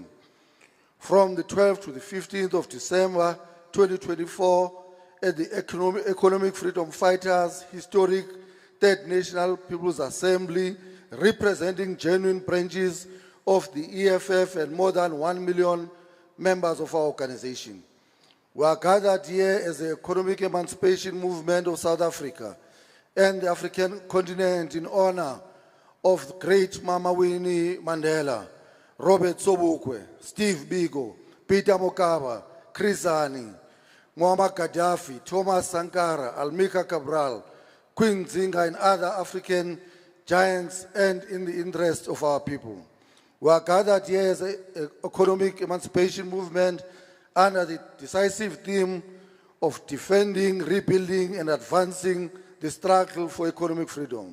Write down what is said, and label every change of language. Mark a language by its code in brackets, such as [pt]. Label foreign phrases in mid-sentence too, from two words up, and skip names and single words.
[en] From the 12th to the 15th of December 2024, at the Economic Freedom Fighters Historic Third National People's Assembly, representing genuine branches of the EFF and more than 1 million members of our organization. We are gathered here as the economic emancipation movement of South Africa and the African continent in honor of great Mama Winnie Mandela, Robert Sobukwe, Steve Biko, Peter Mokaba, Chris Hani, Muammar Gaddafi, Thomas Sankara, Almika Cabral, Queen Zinga, and other African giants, and in the interest of our people. We are gathered here as an economic emancipation movement under the decisive theme of defending, rebuilding, and advancing the struggle for economic freedom.